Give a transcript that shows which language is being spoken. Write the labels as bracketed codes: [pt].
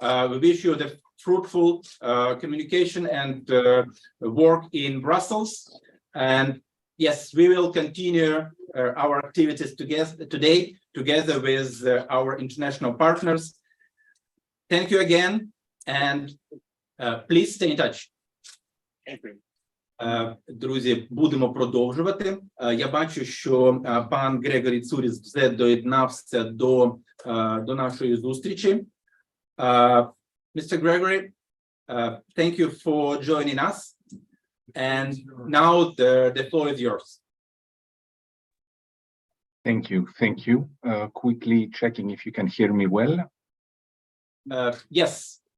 [en] We wish you the fruitful communication and work in Brussels. And yes, we will continue our activities today together with our international partners. Thank you again, and please stay in touch. Thank you. [uk] Друзі, будемо продовжувати. Я бачу, що пан Грегорі Цуріс вже доєднався до нашої зустрічі. [en] Mr. Gregory, thank you for joining us. And now the floor is yours. Thank you. Thank you. Quickly checking if you can hear me well. Yes.